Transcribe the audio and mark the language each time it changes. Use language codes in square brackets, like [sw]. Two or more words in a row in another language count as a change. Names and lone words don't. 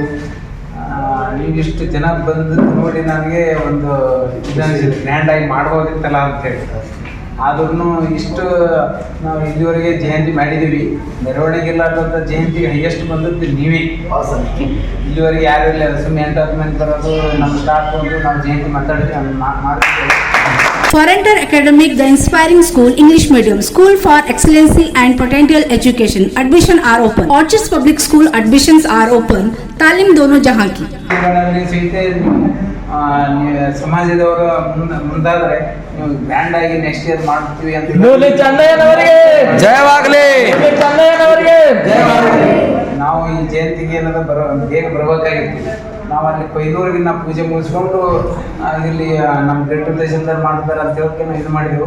[kn] ನೀವಿಷ್ಟು ಜನ ಬಂದು ನೋಡಿ ನನಗೆ ಒಂದು ಗ್ರ್ಯಾಂಡಾಗಿ ಮಾಡ್ಬೋದಿತ್ತಲ್ಲ ಅಂತೇಳಿ. ಆದ್ರೂ ಇಷ್ಟು ನಾವು ಇಲ್ಲಿವರೆಗೆ ಜಯಂತಿ ಮಾಡಿದ್ದೀವಿ. ಮೆರವಣಿಗೆ ಇಲ್ಲಾರ್ದಂಥ ಜಯಂತಿಗೆ ಹೈಯೆಸ್ಟ್ ಬಂದದ್ದು ನೀವೇ. ಇಲ್ಲಿವರೆಗೆ ಯಾರು ಇಲ್ಲ, ಸುಮ್ಮನೆ ಎಂಟರ್ಟೈನ್ಮೆಂಟ್ ಬರೋದು, ನಮ್ಮ ಸ್ಟಾಫ್ ಬಂದು ನಾವು ಜಯಂತಿ ಮಾಡ್ತಿದ್ದೇವೆ. [en] For enter academic, the inspiring school, English medium, school for excellency and potential education. Admission are open. Orchards Public School admissions are open. [hi] तालीम दोनों जहाँ की. [kn] ಸಮಾಜದವರು ಮುಂದಾದ್ರೆ ನೀವು ಗ್ರ್ಯಾಂಡ್ ಆಗಿ [en] next year [kn] ಮಾಡ್ತೀವಿ ಅಂತ. ನಾವು ಈ ಜಯಂತಿಗೆ ಏನಾದ್ರು ಬೇಗ ಬರಬೇಕಾಗಿತ್ತು. ನಾವು ಅಲ್ಲಿ ಕೊಯ್ದೂರಿಗೆ ನಾವು ಪೂಜೆ ಮುಗಿಸ್ಕೊಂಡು ಇಲ್ಲಿ ನಮ್ಮ ಗೆಟ್ ದೇಶದಲ್ಲಿ ಮಾಡ್ತಾರೆ ಅಂತ ಹೇಳಕ್ಕೆ ನಾವು ಇದು ಮಾಡಿದೆವು.